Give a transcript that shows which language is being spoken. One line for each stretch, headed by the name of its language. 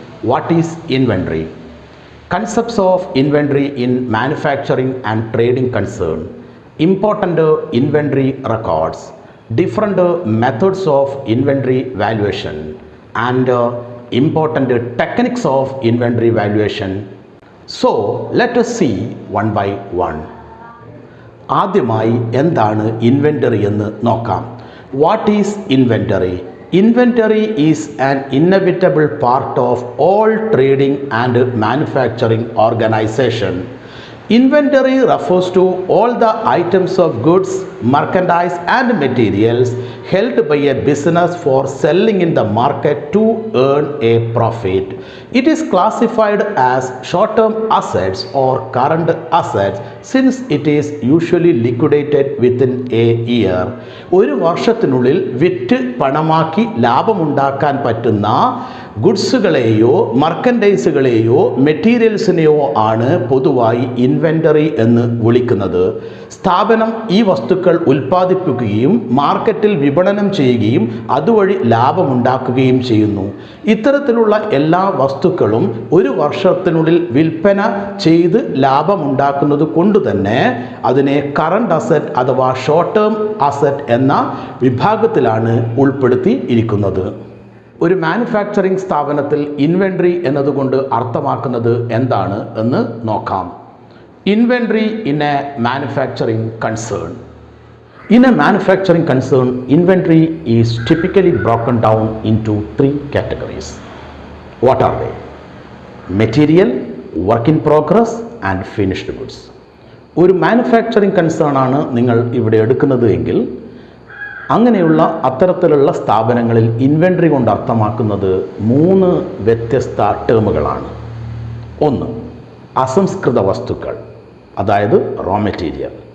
English: What is inventory? Concepts of inventory in manufacturing and trading concern, important inventory records, different methods of inventory valuation, and important techniques of inventory valuation. So let us see one by one.
Malayalam: ആദ്യമായി എന്താണ് inventory എന്ന് നോക്കാം.
English: What is inventory? Inventory is an inevitable part of all trading and manufacturing organisation. Inventory refers to all the items of goods, merchandise and materials held by a business for selling in the market to earn a profit. It is classified as short-term assets or current assets since it is usually liquidated within a year.
Malayalam: ഒരു വർഷത്തിനുള്ളിൽ വിറ്റ് പണമാക്കി ലാഭമുണ്ടാക്കാൻ പറ്റുന്ന ഗുഡ്സുകളെയോ മർക്കൻഡൈസുകളെയോ മെറ്റീരിയൽസിനെയോ ആണ് പൊതുവായി inventory എന്ന് വിളിക്കുന്നത്. സ്ഥാപനം ഈ വസ്തുക്കൾ ഉൽപ്പാദിപ്പിക്കുകയും മാർക്കറ്റിൽ വിപണനം ചെയ്യുകയും അതുവഴി ലാഭമുണ്ടാക്കുകയും ചെയ്യുന്നു. ഇത്തരത്തിലുള്ള എല്ലാ വസ്തുക്കളും ഒരു വർഷത്തിനുള്ളിൽ വിൽപ്പന ചെയ്ത് ലാഭമുണ്ടാക്കുന്നത് കൊണ്ട് തന്നെ അതിനെ കറണ്ട് അസറ്റ് അഥവാ ഷോർട്ട് ടേം അസറ്റ് എന്ന വിഭാഗത്തിലാണ് ഉൾപ്പെടുത്തി ഇരിക്കുന്നത്. ഒരു മാനുഫാക്ചറിംഗ് സ്ഥാപനത്തിൽ ഇൻവെൻ്ററി എന്നതുകൊണ്ട് അർത്ഥമാക്കുന്നത് എന്താണ് എന്ന് നോക്കാം.
English: Inventory in a manufacturing concern. In a manufacturing concern, inventory is typically broken down into three categories. What are they? Material, work in progress and finished goods.
Malayalam: ഒരു മാനുഫാക്ചറിംഗ് കൺസേൺ ആണ് നിങ്ങൾ ഇവിടെ എടുക്കുന്നത് എങ്കിൽ അങ്ങനെയുള്ള അത്തരത്തിലുള്ള സ്ഥാപനങ്ങളിൽ ഇൻവെൻ്ററി കൊണ്ട് അർത്ഥമാക്കുന്നത് മൂന്ന് വ്യത്യസ്ത ടേമുകളാണ്. ഒന്ന്, അസംസ്കൃത വസ്തുക്കൾ, അതായത് റോ മെറ്റീരിയൽ.